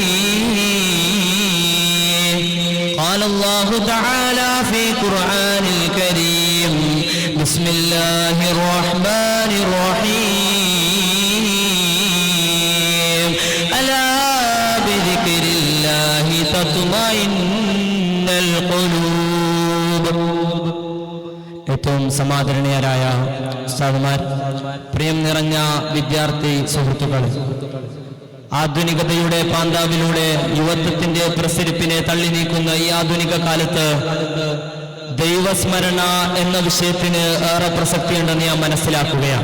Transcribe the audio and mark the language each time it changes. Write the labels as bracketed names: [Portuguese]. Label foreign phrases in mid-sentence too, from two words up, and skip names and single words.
[Arabic] قال الله تعالى في قرآن الكريم بسم الله الرحمن الرحيم ألا بذكر الله تطمئن القلوب. [Malayalam] ഏറ്റവും സമാദരണീയരായ ഉസ്താദുമാർ, പ്രിയം നിറഞ്ഞ വിദ്യാർത്ഥി സുഹൃത്തുക്കൾ, ആധുനികതയുടെ പാന്താവിലൂടെ യുവത്വത്തിന്റെ പ്രസരിപ്പിനെ തള്ളി നീക്കുന്ന ഈ ആധുനിക കാലത്ത് ദൈവസ്മരണ എന്ന വിഷയത്തിന് ഏറെ പ്രസക്തിയുണ്ടെന്ന് ഞാൻ മനസ്സിലാക്കുകയാണ്.